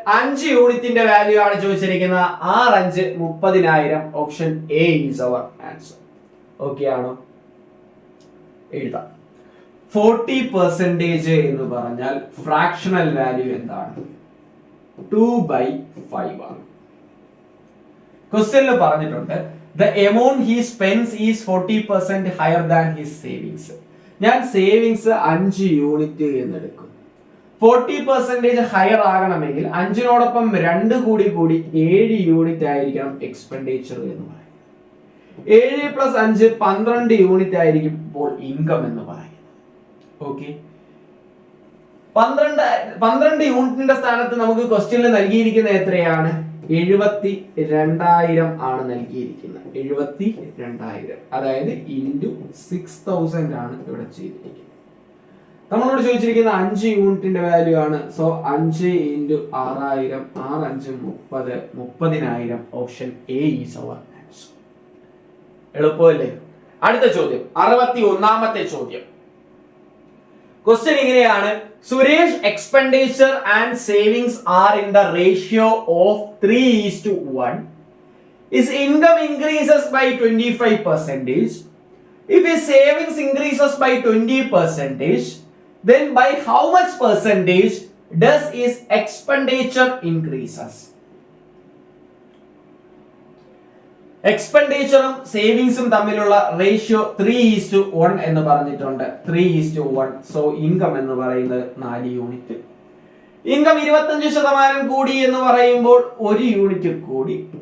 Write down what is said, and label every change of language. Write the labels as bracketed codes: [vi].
[ml] 5 യൂണിറ്റിന്റെ വാല്യൂ ആണ് ചോദിച്ചിരിക്കുന്നത്. 6 5 30,000. [en] Option A is our answer. [ml] Okay ആണോ? എഴുതാം. 40% എന്ന് പറഞ്ഞാൽ ഫ്രാക്ഷണൽ വാല്യൂ എന്താണ്? 2/5 ആണ്. ക്വസ്റ്റ്യനിൽ പറഞ്ഞിട്ടുണ്ട് [en] the amount he spends is 40% higher than his savings. [ml] ഞാൻ സേവിങ്സ് 5 യൂണിറ്റ് എന്നെടുക്കും. 40% ഹയർ ആകണമെങ്കിൽ 5നോടൊപ്പം 2 കൂടി 7 യൂണിറ്റ് ആയിരിക്കണം എക്സ്പെൻഡിച്ചർ എന്ന് പറയുന്നത്. 7 + 5 12 യൂണിറ്റ് ആയിരിക്കും ഇപ്പോൾ ഇൻകം എന്ന് പറയുന്നത്. ഓക്കെ, 12 യൂണിറ്റിന്റെ സ്ഥാനത്ത് നമുക്ക് ക്വസ്റ്റ്യനിൽ നൽകിയിരിക്കുന്ന എത്രയാണ്? 72,000 ആണ് നൽകിയിരിക്കുന്നത്. 72,000 അതായത് × 6,000 ആണ് ഇവിടെ ചെയ്തിരിക്കുന്നത്. നമ്മളോട് ചോദിച്ചിരിക്കുന്ന 5 യൂണിറ്റിന്റെ വാല്യൂ ആണ്. So 5 × 6,000, 6×5 30, 30,000. [en] Option A is our answer. [ml] എളുപ്പമല്ലേ? അടുത്ത ചോദ്യം, 61ാമത്തെ ചോദ്യം. ക്വസ്റ്റ്യൻ ഇങ്ങനെയാണ്: [en] Suresh expenditure and savings are in the ratio of 3:1. His income increases by 25%. If his savings increases by 20%, then by how much percentage does his expenditure increases? [ml] എക്സ്പെൻഡിച്ചറും സേവിങ്സും തമ്മിലുള്ള ratio 3:1 എന്ന് പറഞ്ഞിട്ടുണ്ട്. 3:1. So income എന്ന് പറയുന്നത് 4 യൂണിറ്റ്. ഇൻകം 25% കൂടി എന്ന് പറയുമ്പോൾ 1 unit കൂടി.